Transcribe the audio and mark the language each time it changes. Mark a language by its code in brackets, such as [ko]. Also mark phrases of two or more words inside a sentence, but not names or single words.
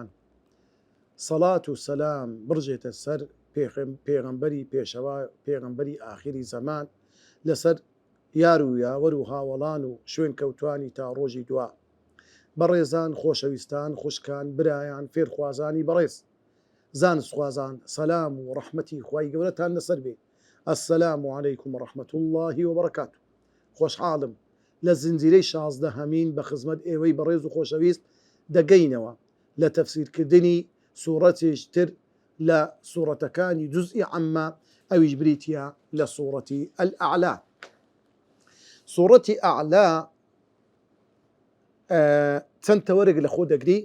[ckb] سەڵات و سەلام بڕژێتە سەر پێغەمبەری پێشەوا، پێغەمبەری ئاخری زەمان، لەسەر یار و یاوەر و هاوەڵان و شوێن کەوتوانی تا ڕۆژی دوا. بەڕێزان، خۆشەویستان، خوشکان، برایان، فێرخوازانی بەڕێز، زانستخوازان، سەلام و ڕەحمەتی خوای گەورەتان لەسەر بێ. [ar] السلام علیکم ورحمة الله وبركاته. [ckb] خۆشحاڵم لە زنجیرەی 16 هەمین بە خزمەت ئێوەی بەڕێز و خۆشەویست دەگەینەوە لە تەفسیرکردنی سوورەتێک تر لە سوورەتەکانی جوزئی عەممە، ئەویش بریتە لە سوورەتی ئەلئەعلا. سوورەتی ئەعلا چەند تەوەرێک لە خۆ دەگری.